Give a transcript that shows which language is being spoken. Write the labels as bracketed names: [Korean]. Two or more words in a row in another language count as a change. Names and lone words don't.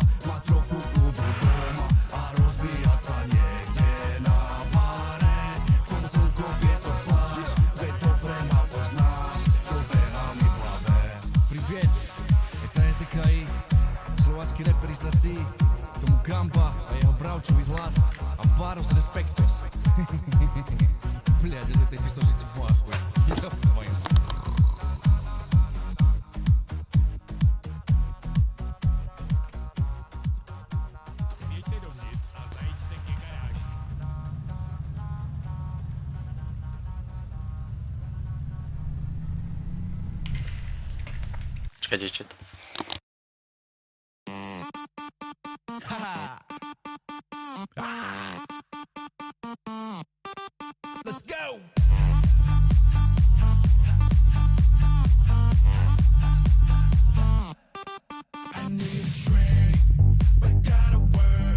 [Slovak] Má trochu kľudu doma a rozvíjať sa niekde na bare. K tomu slnko piesok pláž, veď dobre ma poznáš, čo behá mi v hlave. [Russian] Привет, это [Slovak] SDKI, slovácky rapper iz Rasí, tomu Gamba a jeho bravčový hlas a Baros Respektos. [Russian] Блядь, из этой песочницы в ахуе. Ёб твою. [Czech] Vjeďte dovnitř a zajďte ke garáži. [Slovak] Čakajte ešte to. [English] Let's go! I need a drink, but gotta work.